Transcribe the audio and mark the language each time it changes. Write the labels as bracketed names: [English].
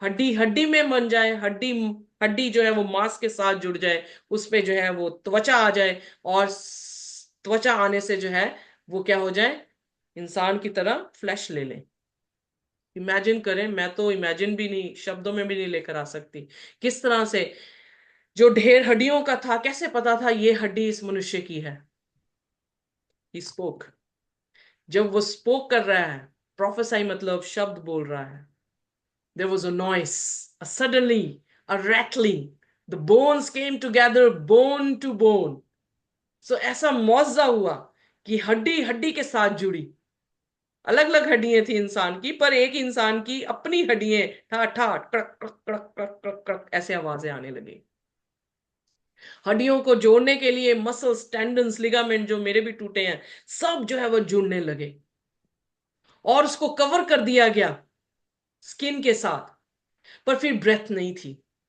[Hindi] हड्डी हड्डी में बन जाए, हड्डी हड्डी जो है वो मांस के साथ जुड़ जाए, उस पे जो है वो त्वचा आ जाए, और त्वचा आने से जो है वो क्या हो जाए? इंसान की तरह फ्लैश ले लें। इमेजिन करें, मैं तो इमेजिन भी नहीं, शब्दों में भी नहीं लेकर आ सकती किस तरह से जो ढेर हड्डियों का था, कैसे पता था ये हड्डी इस मनुष्य की है? [English] He spoke. [Hindi] जब वो स्पोक कर रहा है, प्रोफेसाई मतलब शब्द बोल रहा है, [English] there was a noise, suddenly a rattling, the bones came together, bone to bone. [Hindi] ऐसा मुआवजा हुआ कि हड्डी हड्डी के साथ जुड़ी। अलग अलग हड्डियां थी इंसान की, पर एक इंसान की अपनी हड्डियां ठा ठा क्रक क्रक क्रक क्रक क्रक क्रक ऐसे आवाजें आने लगी। हड्डियों को जोड़ने के लिए मसल्स, टेंडन्स, लिगामेंट जो मेरे भी टूटे हैं, सब जो है वो जुड़ने लगे, और उसको कवर कर दिया गया स्किन के साथ। पर फिर ब्रेथ नहीं थी।